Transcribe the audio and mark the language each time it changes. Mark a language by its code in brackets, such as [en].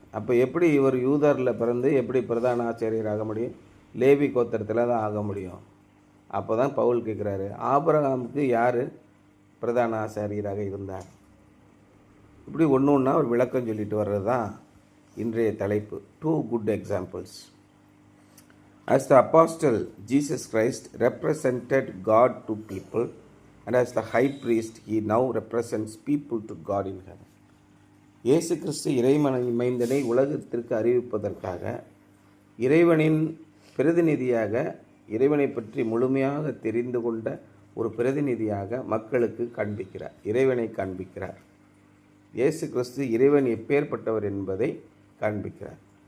[ta] அப்போ எப்படி இவர் யூதரில் பிறந்து எப்படி பிரதான ஆசாரியர் ஆக முடியும்? லேவி கோத்திரத்தில் தான் ஆக முடியும். அப்போ தான் பவுல் கேட்குறாரு, ஆபிரகாமுக்கு யார் பிரதான ஆசாரியராக இருந்தார்? இப்படி ஒன்று ஒன்றா ஒரு விளக்கம் சொல்லிட்டு வர்றது தான் இன்றைய தலைப்பு. [en] 2 good examples. As the apostle, Jesus Christ represented God to people, and as the high priest, he now represents people to God in heaven. [ta] இயேசு கிறிஸ்து இறைவனை மைந்தனை உலகத்திற்கு அறிவிப்பதற்காக இறைவனின் பிரதிநிதியாக, இறைவனை பற்றி முழுமையாக தெரிந்து கொண்ட ஒரு பிரதிநிதியாக மக்களுக்கு காண்பிக்கிறார், இறைவனை காண்பிக்கிறார். இயேசு கிறிஸ்து இறைவன் எப்பேற்பட்டவர் என்பதை காண்பிக்கிறார்.